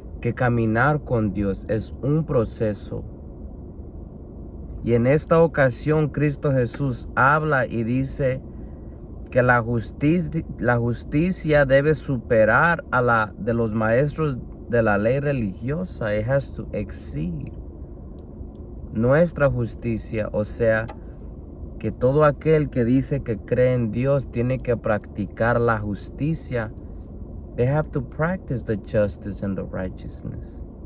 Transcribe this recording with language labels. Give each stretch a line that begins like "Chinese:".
Spanish: Que caminar con Dios es un proceso. Y en esta ocasión Cristo Jesús habla y dice que la justicia debe superar a la de los maestros de la ley religiosa.
English: It has to exceed
Spanish: nuestra justicia. O sea, que todo aquel que dice que cree en Dios tiene que practicar la justicia.
English: They have to practice the justice and the righteousness.